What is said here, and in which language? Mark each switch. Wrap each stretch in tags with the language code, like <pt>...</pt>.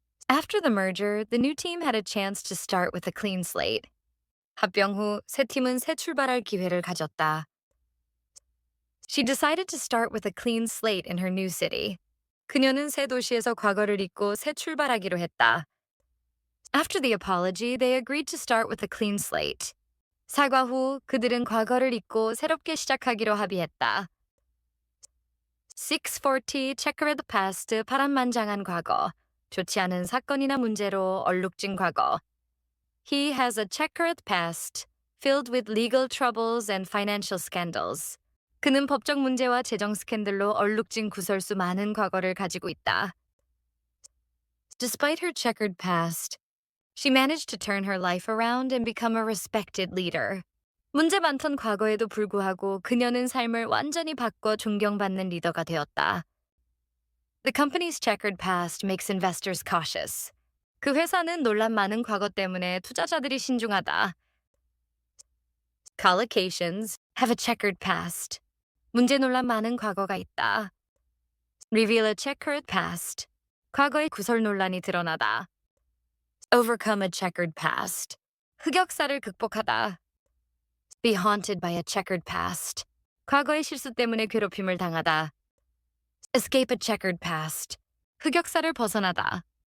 <en>After the merger, the new team had a chance to start with a clean slate.</en> <ko>합병 후 새 팀은 새 출발할 기회를 가졌다.</ko> <en>She decided to start with a clean slate in her new city.</en> <ko>그녀는 새 도시에서 과거를 잊고 새 출발하기로 했다.</ko> <en>After the apology, they agreed to start with a clean slate.</en> <ko>사과 후 그들은 과거를 잊고 새롭게 시작하기로 합의했다.</ko> <en>640 checkered past</en> <ko>파란만장한 과거. 좋지 않은 사건이나 문제로 얼룩진 과거.</ko> <en>He has a checkered past filled with legal troubles and financial scandals.</en> <ko>그는 법적 문제와 재정 스캔들로 얼룩진 구설수 많은 과거를 가지고 있다.</ko> <en>Despite her checkered past, she managed to turn her life around and become a respected leader.</en> <ko>문제 많던 과거에도 불구하고 그녀는 삶을 완전히 바꿔 존경받는 리더가 되었다.</ko> <en>The company's checkered past makes investors cautious.</en> <ko>그 회사는 논란 많은 과거 때문에 투자자들이 신중하다.</ko> <en>Collocations have a checkered past.</en> <ko>문제 논란 많은 과거가 있다.</ko> <en>Reveal a checkered past.</en> <ko>과거의 구설 논란이 드러나다.</ko> <en>Overcome a checkered past.</en> <ko>흑역사를 극복하다.</ko> <en>Be haunted by a checkered past.</en> <ko>과거의 실수 때문에 괴롭힘을 당하다.</ko> <en>Escape a checkered past.</en> <ko>흑역사를 벗어나다.</ko>